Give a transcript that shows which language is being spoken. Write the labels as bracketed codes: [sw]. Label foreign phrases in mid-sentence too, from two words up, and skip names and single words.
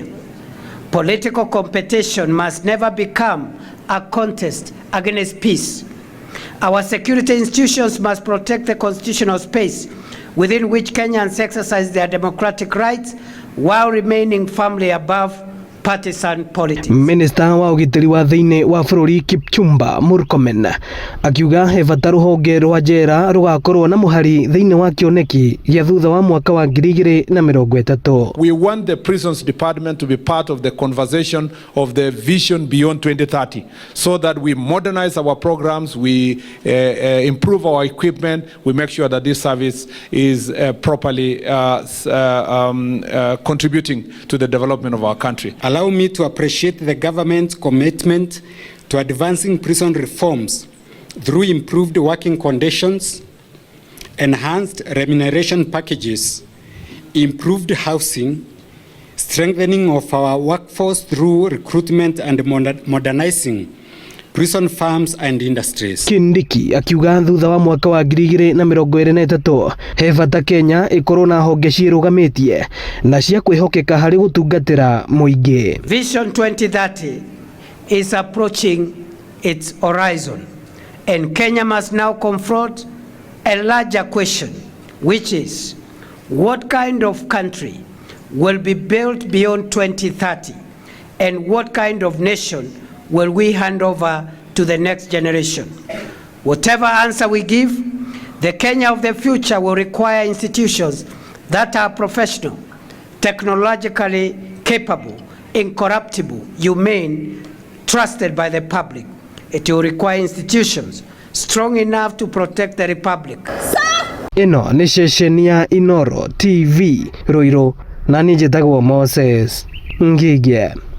[en] Political competition must never become a contest against peace. Our security institutions must protect the constitutional space within which Kenyans exercise their democratic rights while remaining firmly above partisan politics. [ki] Minister wa ũgitĩri wa thĩinĩ wa bũrũri Kipchumba Murkomen akiuga he bata rũhonge rwa njera rũgakorwo na mũhari thĩinĩ wa kĩoneki gĩa thutha wa mwaka wa 2030. [en] We want the prisons department to be part of the conversation of the vision beyond 2030 so that we modernize our programs, we improve our equipment, we make sure that this service is properly contributing to the development of our country. Allow me to appreciate the government's commitment to advancing prison reforms through improved working conditions, enhanced remuneration packages, improved housing, strengthening of our workforce through recruitment and modernizing prison farms and industries. [ki] Kindiki akiuga thutha wa mwaka wa 2023 he bata Kenya ikorwo na honge ciĩrũgamĩtie na cia kwĩhokeka harĩ gũtungatĩra mũingĩ. [en] Vision 2030 is approaching its horizon, and Kenya must now confront a larger question, which is what kind of country will be built beyond 2030, and what kind of nation will we hand over to the next generation? Whatever answer we give, the Kenya of the future will require institutions that are professional, technologically capable, incorruptible, humane, trusted by the public. It will require institutions strong enough to protect the republic. [ki] Ino ni ceceni ya Inoro TV Ruiru na ni njĩtagwo Moses Ngigĩ.